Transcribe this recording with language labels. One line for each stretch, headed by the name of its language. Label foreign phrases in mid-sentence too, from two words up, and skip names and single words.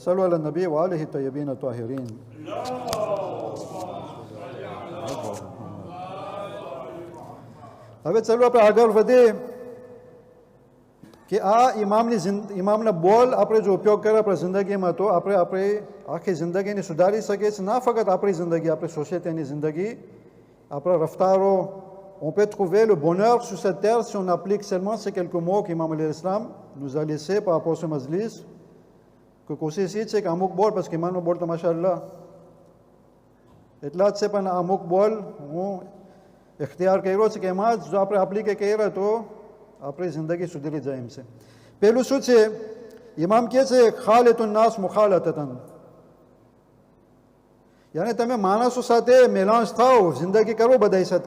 Arabic: صلوا على النبي وآله الطيبين الطاهرين.
Gujarati: હવે ચાલો આપણે આગળ વધીએ કે આ ઇમામના બોલ આપણે જો ઉપયોગ કરીએ આપણી જિંદગીમાં તો આપણે આખી જિંદગીને સુધારી શકીએ છીએ, ના ફક્ત આપણી જિંદગી, આપણી સોસાયટીની જિંદગી, આપણા રફતારો.
French: On peut trouver le bonheur sur cette terre si on applique seulement ces quelques mots qu'Imam
Arabic: عليه السلام
French: nous a laissés par rapport à ce majlis.
Gujarati: Que કોશિશ એ છે કે અમુક બોલ,
French: parce que
Gujarati: ઇમામનો બોલ તો માશાઅલ્લાહ એટલા જ છે, પણ અમુક બોલ હું ઇખ્તિયાર કર્યો છે કે એમાં જ જો આપણે એપ્લિકે કર્યા તો આપણી જિંદગી સુધરી જાય એમ છે. પેલું શું છે, ઇમામ કહે છે
Arabic: خالطوا الناس مخالطة,
Gujarati: યાની તમે માણસો સાથે મેલાંશ થાઓ, જિંદગી કરો બધા સાથે.